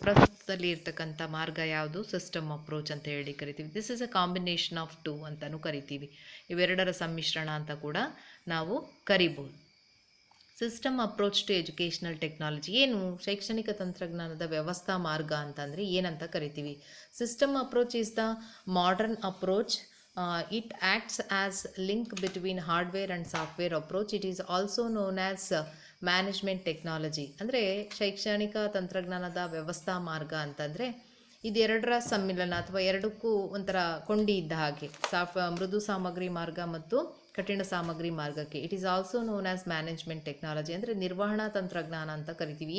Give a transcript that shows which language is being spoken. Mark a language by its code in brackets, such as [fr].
[kn] ಪ್ರಸ್ತುತದಲ್ಲಿ ಇರ್ತಕ್ಕಂಥ ಮಾರ್ಗ ಯಾವುದು? ಸಿಸ್ಟಮ್ ಅಪ್ರೋಚ್ ಅಂತ ಹೇಳಿ ಕರಿತೀವಿ. [en] this is a combination of two [kn] ಅಂತಲೂ ಕರಿತೀವಿ. ಇವೆರಡರ ಸಮ್ಮಿಶ್ರಣ ಅಂತ ಕೂಡ ನಾವು ಕರಿಬೋದು. [en] system approach to educational technology [kn] ಏನು? ಶೈಕ್ಷಣಿಕ ತಂತ್ರಜ್ಞಾನದ ವ್ಯವಸ್ಥಾ ಮಾರ್ಗ ಅಂತಂದರೆ ಏನಂತ ಕರಿತೀವಿ? [en] System approach is the modern approach. It acts as link between hardware and software approach. It is also known as management technology. [kn] ಅಂದರೆ ಶೈಕ್ಷಣಿಕ ತಂತ್ರಜ್ಞಾನದ ವ್ಯವಸ್ಥಾ ಮಾರ್ಗ ಅಂತಂದರೆ ಇದೆರಡರ ಸಮ್ಮಿಲನ ಅಥವಾ ಎರಡಕ್ಕೂ ಒಂಥರ ಕೊಂಡಿ ಇದ್ದ ಹಾಗೆ, ಮೃದು ಸಾಮಗ್ರಿ ಮಾರ್ಗ ಮತ್ತು ಕಠಿಣ ಸಾಮಗ್ರಿ ಮಾರ್ಗಕ್ಕೆ. [en] It is also known as management technology. [kn] ಅಂದರೆ ನಿರ್ವಹಣಾ ತಂತ್ರಜ್ಞಾನ ಅಂತ ಕರಿತೀವಿ.